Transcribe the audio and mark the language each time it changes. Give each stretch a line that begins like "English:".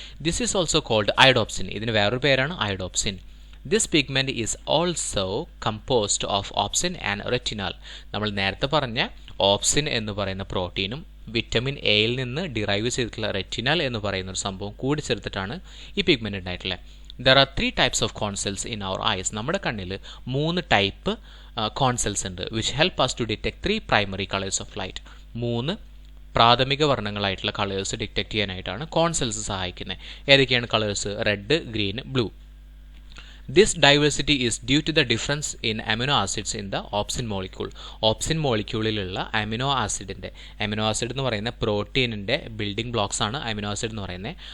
English: This is also called iodopsin.
Malayalam: ഇതിന് വേറൊരു പേരാണ് iodopsin.
English: This pigment is also composed of opsin and retinal.
Malayalam: നമ്മൾ നേരത്തെ പറഞ്ഞ ഓപ്സിൻ എന്ന് പറയുന്ന പ്രോട്ടീനും വിറ്റമിൻ എയിൽ നിന്ന് ഡിറൈവ് ചെയ്തിട്ടുള്ള റെറ്റിനാൽ എന്ന് പറയുന്ന ഒരു സംഭവം കൂടി ചേർത്തിട്ടാണ് ഈ പിഗ്മെൻറ്റ് ഉണ്ടായിട്ടുള്ളത്.
English: There are 3 types of corn cells in our eyes.
Malayalam: നമ്മുടെ കണ്ണിൽ 3 ടൈപ്പ് കോൺസെൽസ് ഉണ്ട്,
English: which help us to detect 3 primary colors of light.
Malayalam: 3 പ്രാഥമിക വർണ്ണങ്ങളായിട്ടുള്ള കളേഴ്സ് ഡിറ്റക്ട് ചെയ്യാനായിട്ടാണ് കോൺസെൽസ് സഹായിക്കുന്നത്. ഏതൊക്കെയാണ് colours? Red, green, blue.
English: This diversity is due to the difference in amino acids in the opsin molecule.
Malayalam: Opsin മോളിക്യൂളിലുള്ള amino ആസിഡിൻ്റെ, amino acid എന്ന് പറയുന്ന പ്രോട്ടീനിൻ്റെ building blocks ആണ് amino acid എന്ന് പറയുന്നത്.